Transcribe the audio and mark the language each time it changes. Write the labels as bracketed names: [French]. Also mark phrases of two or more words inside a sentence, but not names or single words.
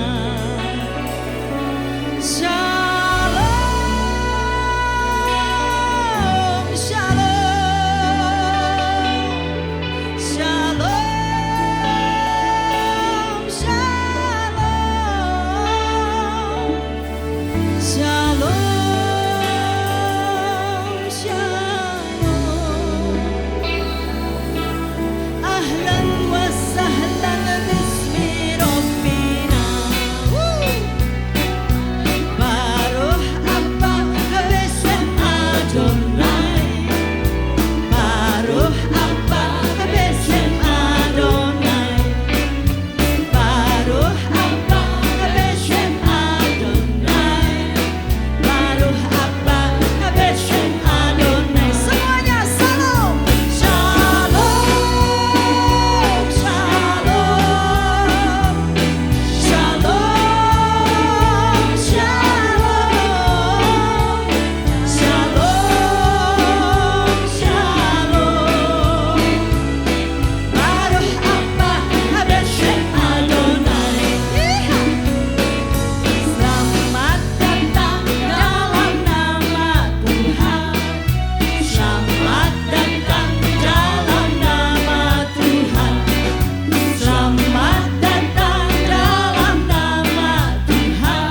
[Hebrew] שלום, שלום, שלום, שלום, שלום, שלום. [Arabic] أهلا وسهلا باسم ربنا. [Hebrew] ברוך הבא בשם אדוני. ברוך הבא בשם אדוני. ברוך הבא בשם אדוני. ברוך הבא בשם אדוני. [Indonesian] Semuanya salam. [Hebrew] שלום, שלום, שלום, שלום, שלום, שלום. ברוך הבא בשם אדוני. [Indonesian] Selamat datang dalam nama Tuhan. Selamat datang dalam nama Tuhan. Selamat datang dalam nama Tuhan.